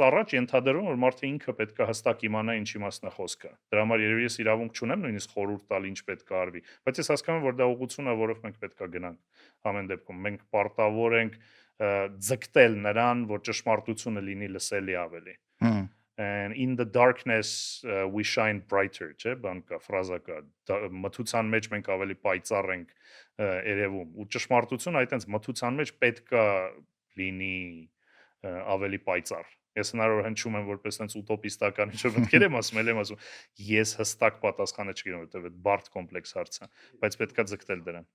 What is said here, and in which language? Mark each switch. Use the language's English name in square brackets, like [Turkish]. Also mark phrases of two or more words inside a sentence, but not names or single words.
[Armenian] առաջ ենթադրում որ մարդը ինքը պետքա հստակ իմանա ինչի մասն է խոսքը։ Դրա համար երևի ես իրավունք չունեմ նույնիսկ խորհուրդ տալ ինչ պետքա արվի, բայց ես հասկանում եմ, որ դա ուղղությունն է, որով մենք պետքա գնանք ամեն դեպքում։ Մենք պարտավոր ենք ձգտել նրան, որ ճշմարտությունը լինի լսելի ավելի։ [English] And in the darkness we shine brighter, [Armenian] չէ՞, բան կա, ֆրազա կա։ Մթության մեջ մենք ավելի պայծառ ենք երևում։ Ու ճշմարտությունը այտենց մթության մեջ պետքա լինի ավելի պայծառ։ Ես հնարավոր հնչում եմ որպես այնց ուտոպիստական ինչ-որ մտքեր եմ ասում, եմ ասում, ես հստակ պատասխանը չգիտեմ, որովհետև այդ բարդ կոմպլեքս հարց է, բայց պետքա ձգտել դրան։